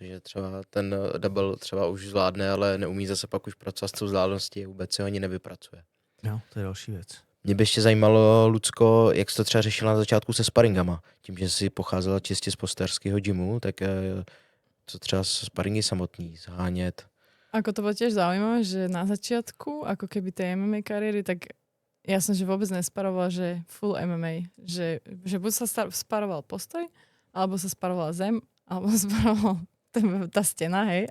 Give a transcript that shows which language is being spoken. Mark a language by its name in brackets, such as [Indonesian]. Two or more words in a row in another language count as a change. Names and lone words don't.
[Czech] Že třeba ten double třeba už zvládne, ale neumí zase pak už pracovat s tou vzdáleností a vůbec se ho ani nevypracuje. No, to je další věc. Mě by ještě zajímalo, Lucko, jak jsi to třeba řešila na začátku se sparingama. Tím, že jsi pocházela čistě z posterského gymu, tak co třeba sparingy samotný, zhánět? [Slovak] Ako to bolo tiež zaujímavé, že na začiatku, ako keby tej MMA kariéry, tak ja som že vôbec nesparovala, že full MMA. Že buď sa sparoval postoj, alebo sa sparovala zem, alebo sa sparovala tá stena, hej.